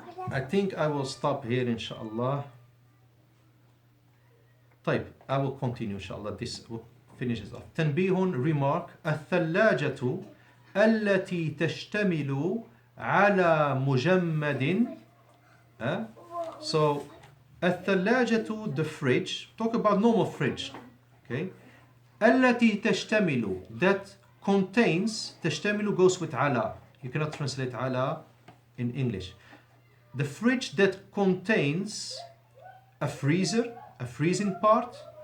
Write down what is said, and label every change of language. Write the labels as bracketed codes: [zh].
[en] I think I will stop here inshallah. طيب, I will continue inshallah. This finishes off. تنبيه, remark. [ar] الثلاجة التي تشتمل على مجمد. [en] So الثلاجة, the fridge. Talk about normal fridge. Okay. [ar] التي تشتمل, [en] that contains. تشتمل goes with على. You cannot translate على in English. The fridge that contains a freezer, a freezing part.